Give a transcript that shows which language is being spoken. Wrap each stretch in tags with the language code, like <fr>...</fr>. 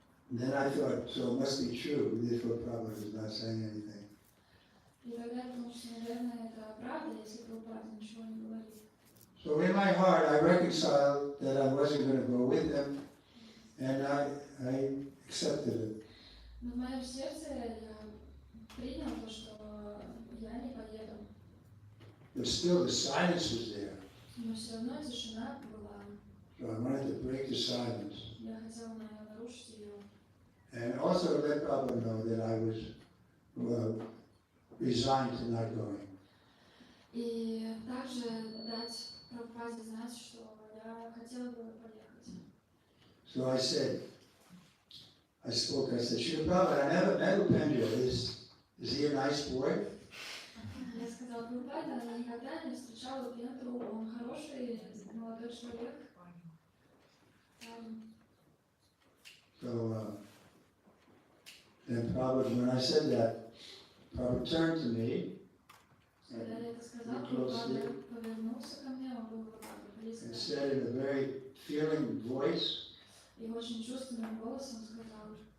<en>And then I thought, so it must be true, therefore Prabhupada was not saying anything.</en> <ru>И тогда я думал, что, наверное, это правда, если Прабхупада ничего не говорит.</ru> <en>So in my heart I reconciled that I wasn't going to go with him, and I accepted it.</en> <ru>Но в моем сердце я принял то, что я не поеду.</ru> <en>But still the silence was there.</en> <ru>Но все равно тишина была.</ru> <en>So I wanted to break the silence.</en> <ru>Я хотела нарушить ее.</ru> <en>And also let Prabhupada know that I was resigned to not going.</en> <ru>И также дать Прабхупаде знать, что я хотела бы поехать.</ru> <en>So I said, I said, Sri Prabhupada, I never met Upendra. Is he a nice boy?</en> <ru>Я сказала Прабхупаде, она никогда не встречала Пентру, он хороший молодой человек.</ru> <en>So then Prabhupada, when I said that, Prabhupada turned to me</en> <ru>Когда я это сказала, Прабхупада повернулся ко мне, он был близко.</ru> <en>and said in a very feeling voice,</en> <ru>И очень чувственным голосом сказал,</ru>